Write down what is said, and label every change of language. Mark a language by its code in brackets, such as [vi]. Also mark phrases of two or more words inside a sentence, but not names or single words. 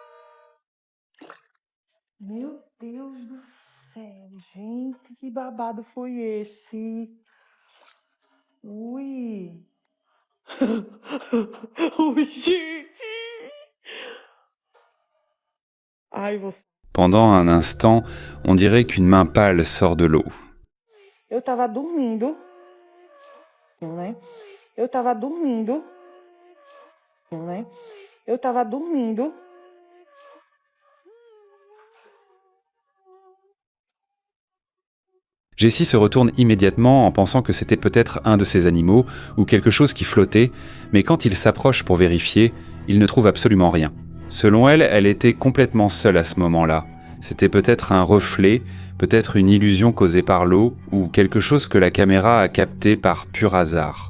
[pt] Meu Deus do céu, gente, que babado foi esse? Ui. Ui, gente. Ai, você. [fr] Pendant un instant, on dirait qu'une main pâle sort de l'eau. [pt] Eu tava dormindo, né? Eu tava dormindo, né? Eu tava dormindo. [fr] Jessie se retourne immédiatement en pensant que c'était peut-être un de ces animaux ou quelque chose qui flottait, mais quand il s'approche pour vérifier, il ne trouve absolument rien. Selon elle, elle était complètement seule à ce moment-là. C'était peut-être un reflet, peut-être une illusion causée par l'eau, ou quelque chose que la caméra a capté par pur hasard.